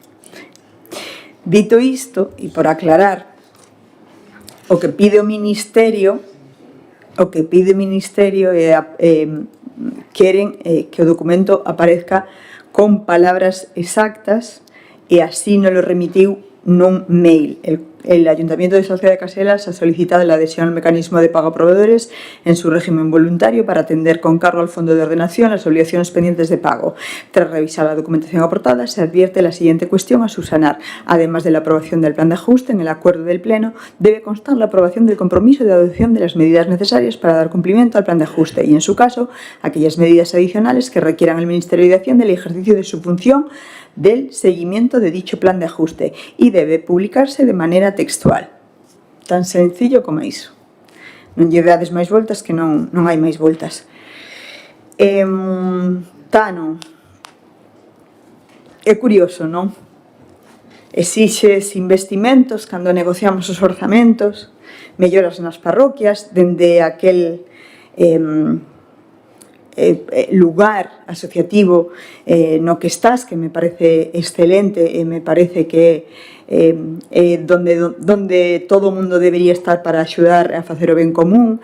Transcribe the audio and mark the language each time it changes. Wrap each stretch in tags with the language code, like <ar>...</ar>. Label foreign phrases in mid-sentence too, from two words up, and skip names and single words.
<gl>Dito isto, e por aclarar, o que pide o Ministerio queren que o documento aparezca con palabras exactas e así nos lo remitiu nun mail.</gl> <es>El Ayuntamiento de Sociedad de Caselas ha solicitado la adhesión al mecanismo de pago a proveedores en su régimen voluntario para atender con cargo al Fondo de Ordenación las obligaciones pendientes de pago. Tras revisar la documentación aportada, se advierte la siguiente cuestión a subsanar. Además de la aprobación del plan de ajuste, en el acuerdo del Pleno debe constar la aprobación del compromiso de adopción de las medidas necesarias para dar cumplimiento al plan de ajuste y, en su caso, aquellas medidas adicionales que requieran el Ministerio de Hacienda el ejercicio de su función del seguimiento de dicho plan de ajuste y debe publicarse de manera textual.</es> <gl>Tan sencillo como iso. Non lle dades máis voltas que non hai máis voltas. Tano, é curioso, non? Exixes investimentos cando negociamos os orzamentos, melloras nas parroquias, dende aquel lugar asociativo no que estás, que me parece excelente e me parece que donde todo o mundo debería estar para axudar a facer o ben común.</gl>